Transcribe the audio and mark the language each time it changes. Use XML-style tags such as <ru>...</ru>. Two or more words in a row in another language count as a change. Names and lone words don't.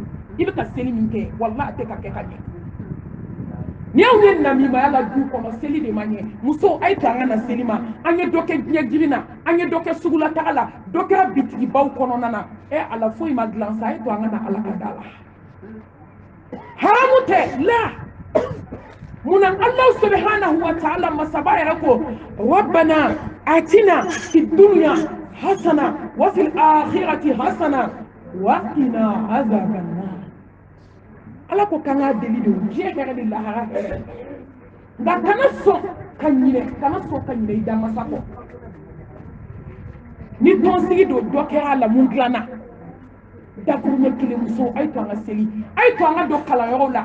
<bm>I bɛ ka seli min kɛ walahi a tɛ ka kɛ ka ɲɛ. Ni aw ye namimaya la du kɔnɔ seli de man ɲɛ. Muso a ye to an ka na seli ma, an ye dɔ kɛ diɲɛ jiri na, an ye dɔ kɛ sugula taga la, dɔ kɛra bitigibaw kɔnɔna na. Ala foyi ma dilan sa, a ye to an ka na ala ka da la. Haramu tɛ, la.</bm> <ar>Munna الله سبحانه وتعالى</ar> <bm>masaba yɛrɛ ko</bm> <ar>ربنا آتنا في الدنيا حسنة وفي الآخرة حسنة وقنا عذاب النار.</ar> <bm>Ala ko kan ka deli de diɲɛ hɛrɛ ni lahara hɛrɛ nka kana sɔn ka ɲinɛ i da masa kɔ. Ni tɔnsigi don dɔ kɛra a la mun dilanna dakuru ɲɛ kelen muso a ye to an ka seli, a ye to an ka don kalanyɔrɔw la.</bm>